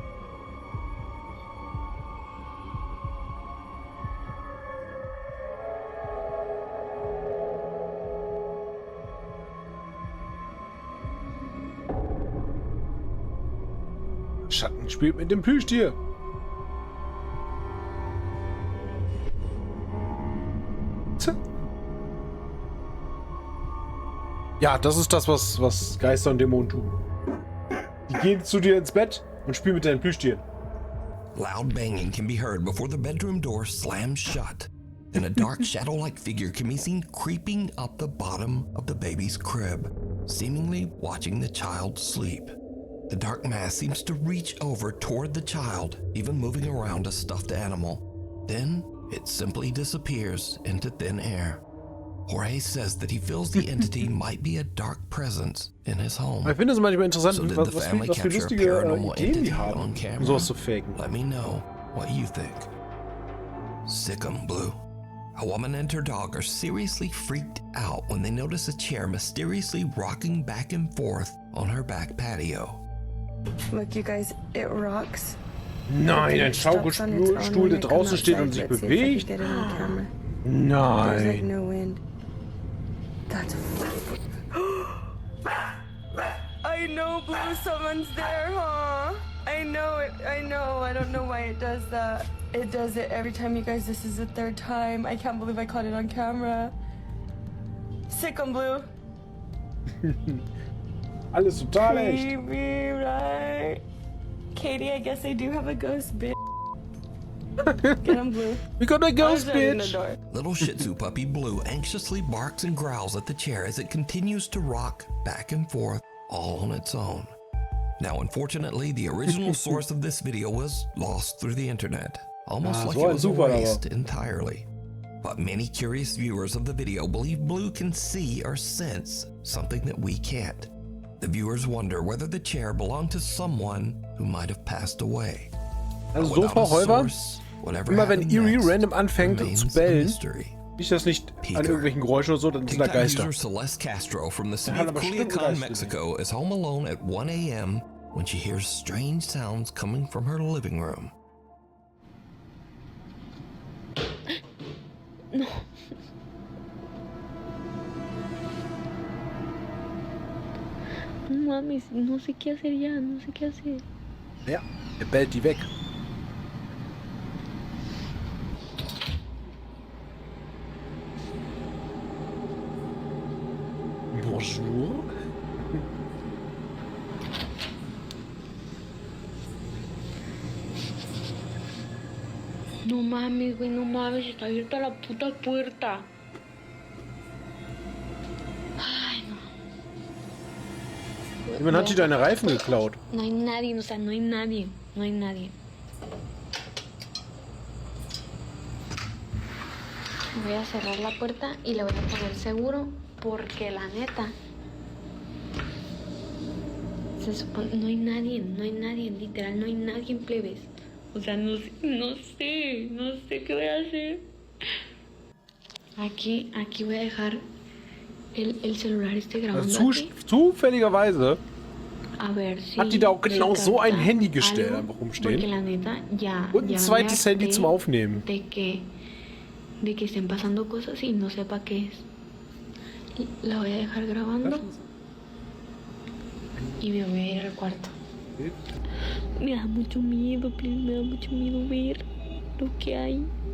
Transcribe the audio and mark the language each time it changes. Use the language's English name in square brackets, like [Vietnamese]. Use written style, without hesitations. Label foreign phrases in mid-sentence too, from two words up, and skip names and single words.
[German] Schatten spielt mit dem Plüschtier. Ja, das ist das, was Geister und Dämonen tun. Die gehen zu dir ins Bett und spielen mit deinen Plüschtieren. [English] Loud banging can be heard before the bedroom door slams shut. Then a dark shadow-like figure can be seen creeping up the bottom of the baby's crib, seemingly watching the child sleep. The dark mass seems to reach over toward the child, even moving around a stuffed animal. Then it simply disappears into thin air. Jorge says that he feels the entity might be a dark presence in his home. [German] Ich finde es manchmal interessant, was für lustige Ideen die haben, um sowas zu faken. [English] Let me know what you think. Sick 'em, Blue. A woman and her dog are seriously freaked out when they notice a chair mysteriously rocking back and forth on her back patio. Look, you guys, it rocks. [German] Nein, ein Schaukelstuhl, der draußen steht und sich bewegt. Nein. [English] That's I know, Blue, someone's there, huh? I know it. I know. I don't know why it does that. It does it every time, you guys. This is the third time. I can't believe I caught it on camera. Sick on Blue. [German] Alles total echt. [English] Baby, right? Katie, I guess I do have a ghost, bitch. Get him, Blue. We got a ghost, bitch. Little Shih Tzu puppy Blue anxiously barks and growls at the chair as it continues to rock back and forth all on its own. Now, unfortunately, the original source of this video was lost through the internet, almost like it was erased entirely. But many curious viewers of the video believe Blue can see or sense something that we can't. The viewers wonder whether the chair belonged to someone who might have passed away. [German] Also so, Frau Holver, immer wenn Eerie random anfängt zu bellen, liegt das nicht an irgendwelchen Geräuschen oder so, dann sind da Geister. [English] User Celeste Castro from the city of Culiacan, Mexico is home alone at 1 a.m. when she hears strange sounds coming from her living room. [Spanish] No. Mames, no sé qué hacer ya, no sé qué hacer. [German] Ja, bellt die weg. Bonjour. [Spanish] No mames, güey, no mames, está abierta la puta puerta. Ay, no. [German] Jemand hat dir deine Reifen geklaut. [Spanish] No hay nadie, o sea, no hay nadie, no hay nadie. Voy a cerrar la puerta y le voy a poner seguro porque la neta se supone, no hay nadie, literal, no hay nadie en plebes. O sea, no sé qué voy a hacer. Aquí voy a dejar el celular grabando. [German] Zufälligerweise [Spanish] a ver si [German] hat die da auch genau so ein Handy gestellt, einfach rumstehen. [Spanish] Porque la neta, ya, [German] und ein zweites Handy zum Aufnehmen. [Spanish] De que estén pasando cosas y no sepa qué es. La voy a dejar grabando y me voy a ir al cuarto. Me da mucho miedo, please, me da mucho miedo ver lo que hay.